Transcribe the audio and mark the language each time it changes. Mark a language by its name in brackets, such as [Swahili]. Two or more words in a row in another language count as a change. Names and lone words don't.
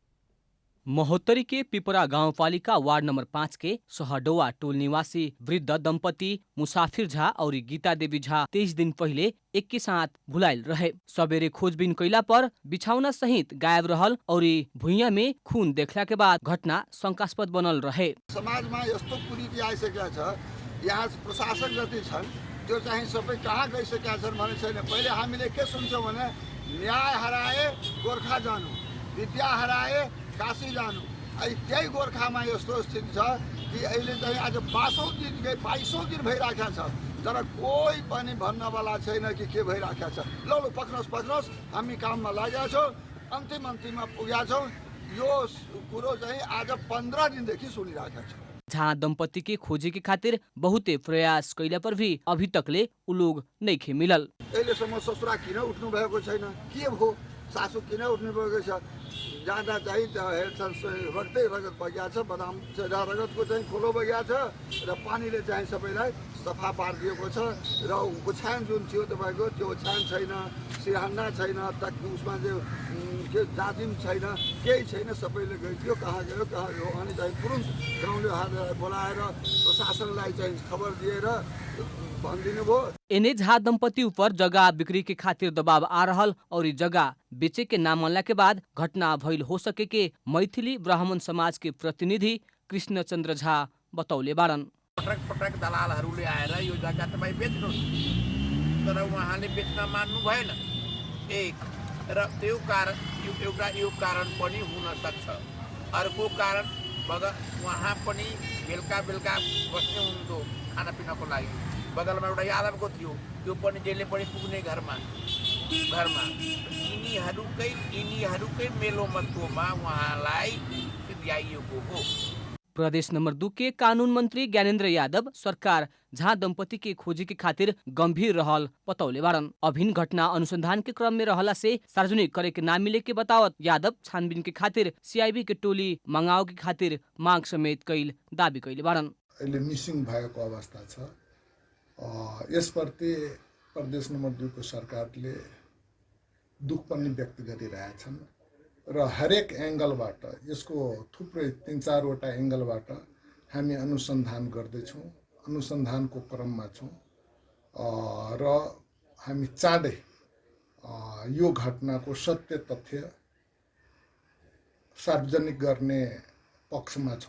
[Bhojpuri] महोत्तरी के पिपरा गाउँपालिका वार्ड नंबर 5 के सहडौवा टोल निवासी वृद्ध दंपति मुसाफिर झा और गीता देवी झा 23 दिन पहले एक के साथ भुलाइल रहे। सबेरे खोजबीन कैला पर बिछौना सहित गायब रहल और भुइयां में खून देखला के बाद घटना शंकास्पद बनल रहे। [Nepali] समाजमा यस्तो कुरीति आइसकेका छ, यहाँ प्रशासन जति छन् त्यो चाहिँ सबै कहाँ गइसकेका छन् भने छैन। पहिले हामीले के सुन्छौँ भने न्याय हराए गोर्खा जानु, विद्या हराए काशी जानु। त्यही गोर्खामा यस्तो स्थिति छ कि अहिले चाहिँ आज 22औं दिन भइराखेको छ, तर कोही पनि भन्नवाला छैन कि के भइराखेको छ। ल पक्नुहोस्, हामी काममा लागेका छौँ, अन्तिममा पुगेका छौँ। यो कुरो चाहिँ आज 15 दिनदेखि सुनिराखेका छौँ। [Bhojpuri] झा दंपति के खोजे के खातिर बहुते प्रयास कैला पर भी अभी तकले उ लोग नइखे मिलल। [Nepali] अहिलेसम्म ससुरा किन उठ्नु भएको छैन, के भो सासू किन उठ्नु भएको छ। जाँदा चाहिँ रगतै रगत बगिया छ, बदाम रगतको चाहिँ खोलो बगिया छ र पानीले चाहिँ सबैलाई सफा पारिदिएको छ र ओछ्यान जुन थियो तपाईँको त्यो ओछ्यान छैन, सिरहान्डा छैन, उसमा चाहिँ जाजिम छैन, केही छैन। सबैले गइदियो, कहाँ गयो अनि चाहिँ तुरुन्त गाउँले हातलाई बोलाएर प्रशासनलाई चाहिँ खबर दिएर भनिदिनु भयो। [Bhojpuri] एने झा दंपति ऊपर जगह बिक्री के खातिर दबाव आ रहल और जगह बेचे के नाम मनला के बाद घटना भइल हो सके के मैथिली ब्राह्मण समाज के प्रतिनिधि कृष्णचन्द्र झा बतौले बाड़न। [Nepali] पटक दलालहरूले आएर यो जग्गा तपाईँ बेच्नुहोस्, तर उहाँले बेच्न मान्नु भएन। एक र त्यो कारण एउटा यो कारण पनि हुन सक्छ। अर्को कारण उहाँ पनि बेलुका बस्ने हुनुहुन्थ्यो खानापिनाको लागि। बगलमा एउटा यादवको थियो, त्यो पनि जहिले पनि पुग्ने घरमा यिनीहरूकै मेलोमतोमा उहाँलाई ल्याइएको हो। [Bhojpuri] प्रदेश नंबर 2 के कानून मंत्री ज्ञानेन्द्र यादव सरकार झा दंपति के खोजी के खातिर गंभीर रहल बतौले बाड़न। अभिन्न घटना अनुसंधान के क्रम में रहला से सार्वजनिक करे के ना मिले के बतावत यादव छानबीन के खातिर सीआईबी के टोली मंगाओ के खातिर मांग समेत कैल दावी कैले बाड़न। [Nepali] अहिले मिसिङ भएको अवस्था छ। यसप्रति प्रदेश नंबर 2 को सरकारले दुख पनि व्यक्त गरिरहेछन् र हरेक एंगलबाट यसको थुप्रै 3-4 वटा एंगलबाट हामी अनुसन्धान गर्दैछौँ, अनुसन्धानको क्रममा छौँ र हामी चाँडै यो घटनाको सत्य तथ्य सार्वजनिक गर्ने पक्षमा छौँ।